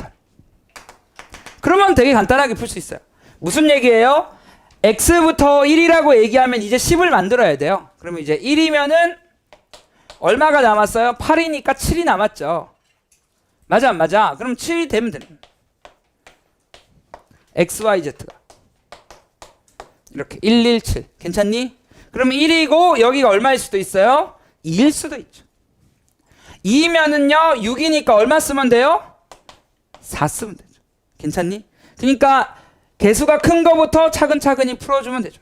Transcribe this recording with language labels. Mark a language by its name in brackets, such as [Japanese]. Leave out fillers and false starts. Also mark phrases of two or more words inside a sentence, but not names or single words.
[Korean] 그러면 되게 간단하게 풀 수 있어요. 무슨 얘기예요? x부터 1이라고 얘기하면 이제 10을 만들어야 돼요. 그러면 이제 1이면은 얼마가 남았어요? 8이니까 7이 남았죠. 맞아 안 맞아? 그럼 7이 되면 됩니다. x, y, z가 이렇게 117 괜찮니? 그럼 1이고 여기가 얼마일 수도 있어요? 2일 수도 있죠. 2면은요 6이니까 얼마 쓰면 돼요? 4 쓰면 되죠. 괜찮니? 그러니까 개수가 큰 거부터 차근차근히 풀어주면 되죠.